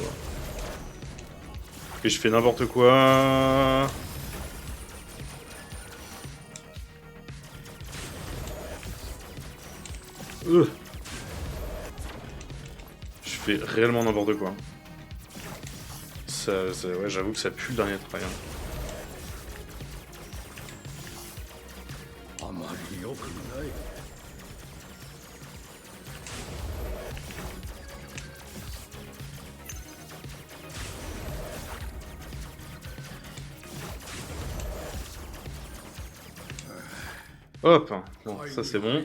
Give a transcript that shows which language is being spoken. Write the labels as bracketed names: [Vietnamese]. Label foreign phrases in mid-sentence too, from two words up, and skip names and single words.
[French] Et je fais n'importe quoi. Je fais réellement n'importe quoi. Ouais, j'avoue que ça pue le dernier travail. Hein. [Japanese] あまり良くない。 [French] Hop, bon, ça c'est bon.